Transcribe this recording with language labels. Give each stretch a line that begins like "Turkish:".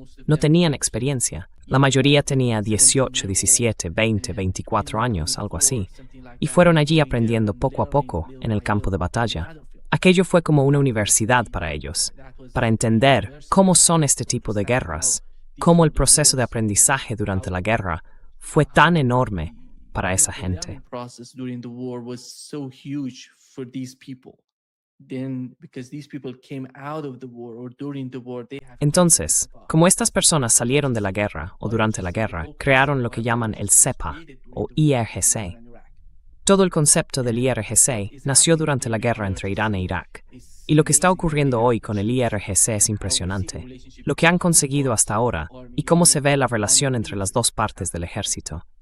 Spanish: No tenían experiencia. La mayoría tenía 18, 17, 20, 24 años, algo así. Y fueron allí aprendiendo poco a poco en el campo de batalla. Aquello fue como una universidad para ellos, para entender cómo son este tipo de guerras, cómo el proceso de aprendizaje durante la guerra fue tan enorme para esa gente.
English: Process during the war was so huge for these people. Then, because these people came out of the war or during the war, they have
Spanish: Entonces, como estas personas salieron de la guerra o durante la guerra, crearon lo que llaman el CEPA o IRGC. Todo el concepto del IRGC nació durante la guerra entre Irán e Irak. Y lo que está ocurriendo hoy con el IRGC es impresionante. Lo que han conseguido hasta ahora y cómo se ve la relación entre las dos partes del ejército.